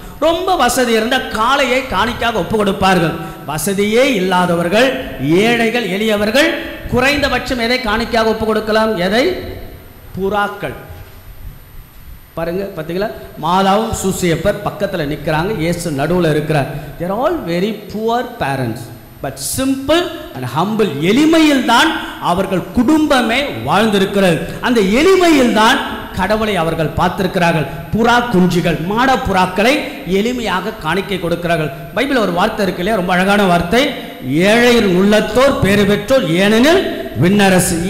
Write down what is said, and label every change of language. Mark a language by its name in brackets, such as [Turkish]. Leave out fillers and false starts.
[Tamil] ரொம்ப வசதி இருந்த காளையை காணிக்காக ஒப்பு கொடுப்பார்கள். வசதியே இல்லாதவர்கள், ஏழைகள், எளியவர்கள் குறைந்தபட்சம் எதை காணிக்காக ஒப்பு கொடுக்கலாம்? எதை? புறாக்கள். பாருங்க, பார்த்தீங்களா? மாதாவும் சூசேப்பர் பக்கத்தில் நிற்கிறாங்க, இயேசு நடுவில் இருக்கிறார். [English] they are all very poor parents, but simple and humble. [Tamil] எளிமையில் தான் அவர்கள் குடும்பமே வாழ்ந்திருக்கிறது. அந்த எளிமையில் தான் கடவுளை அவர்கள் பார்த்திருக்கிறார்கள். புறா குஞ்சுகள், மாட புறாக்களை எளிமையாக காணிக்கை கொடுக்கிறார்கள். பைபிள் ஒரு வார்த்தை இருக்கு இல்லையா, ரொம்ப அழகான வார்த்தை, ஏழையின் உள்ளத்தோர் பேறு பெற்றோர் ஏனெனில் விண்ணரசு.